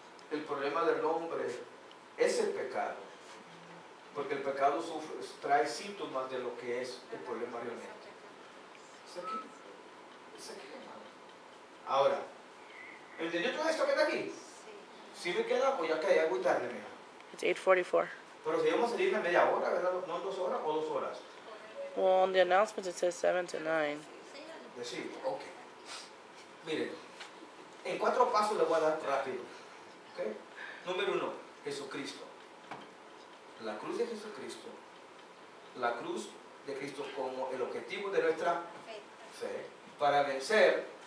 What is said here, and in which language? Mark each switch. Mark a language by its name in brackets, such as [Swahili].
[Spanish] El problema del hombre es el pecado. Porque el pecado trae síntomas de lo que es el problema realmente. ¿Es aquí? ¿Es aquí, hermano? Ahora, ¿entendió todo esto que está aquí? Si me queda, pues ya que ya es muy tarde, mira. [English] It's 8:44. [Spanish] Pero si vamos a salir en media hora, ¿verdad? ¿No en 2 horas o 2 horas? [English] Well, on the announcement it says 7 to 9. [Spanish] Decir, ok. Miren, en 4 pasos les voy a dar rápido. ¿Ok? Número 1, Jesucristo. La cruz de Jesucristo. La cruz de Cristo como el objetivo de nuestra fe. Para vencer.